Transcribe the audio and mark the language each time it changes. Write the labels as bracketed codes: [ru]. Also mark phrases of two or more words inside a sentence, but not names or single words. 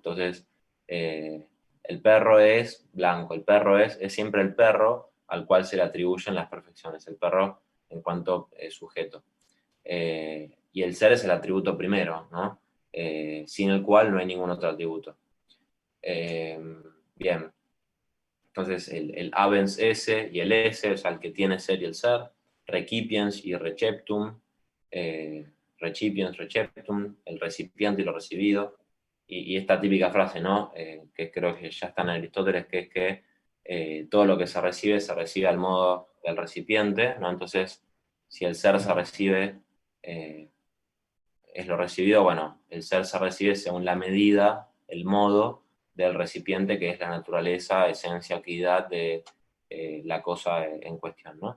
[es] Entonces, el perro es blanco, el perro es siempre el perro al cual se le atribuyen las perfecciones, el perro en cuanto sujeto. Y el ser es el atributo primero, ¿no? Sin el cual no hay ningún otro atributo. Bien, entonces el [la] habens esse [es] y el esse, o sea, el que tiene ser y el ser, recipiens y receptum, [la] recipiens, receptum, [es] el recipiente y lo recibido, y esta típica frase, ¿no? Que creo que ya está en Aristóteles, que es que todo lo que se recibe al modo del recipiente, ¿no? Entonces, si el ser se recibe, eh, es lo recibido, bueno, el ser se recibe según la medida, el modo del recipiente, que es la naturaleza, esencia, actividad de la cosa en cuestión, ¿no?